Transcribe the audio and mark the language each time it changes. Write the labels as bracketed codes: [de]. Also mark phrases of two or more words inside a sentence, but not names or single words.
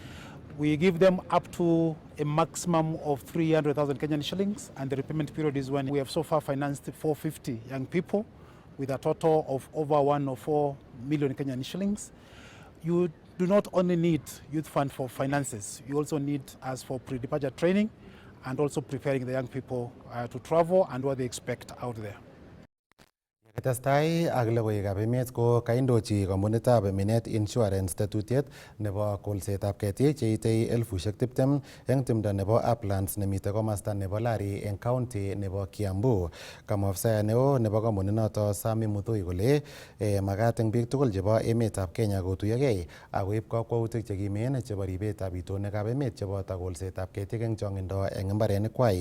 [en] We give them up to a maximum of 300,000 Kenyan shillings, and the repayment period is when we have so far financed 450 young people with a total of over 1.4 million Kenyan shillings. You do not only need Youth Fund for finances, you also need us for pre-departure training and also preparing the young people to travel and what they expect out there. [kln] Ketestai ak logoiwekab emet ko kaindochi kamunitab Minet Insurance tetutiet nebo kolsetab ketik cheitei 20,000 eng timdo nebo Uplands nemite komasta nebo Lari eng county nebo Kiambu. Kamwa afisaya neo nebo kampuninoto Sami Muthoi kole makat eng biik tugul chebo emetab Kenya kotuyokei ak koib kakwautik chekimen chebo ribetab itonwekab emet cheboto kolsetab ketik eng chongindo eng imbarenikwai.